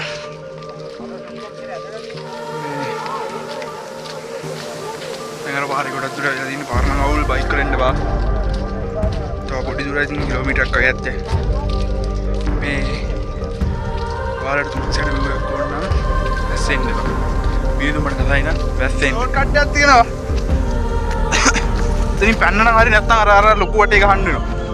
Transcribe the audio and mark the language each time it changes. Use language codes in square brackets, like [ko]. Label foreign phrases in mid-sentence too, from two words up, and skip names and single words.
[si] නගර පාරේ ගොඩක් දුර ඉල දින්නේ පාර නං අවුල් bike වල එන්න බා තව පොඩි දුරයි තියෙන කිලෝමීටරයක් වගේ ඇත්තේ මේ පාරට තුච්චට මෙව කොන්න වැස්සෙන්න බා බීදු මට කතායි නම් වැස්සෙන්න [en] short cut [si] එකක් තියෙනවා එතනින් පැන්න නම් හරි නැත්නම් අර ලොකු වටේ ගහන්න වෙනවා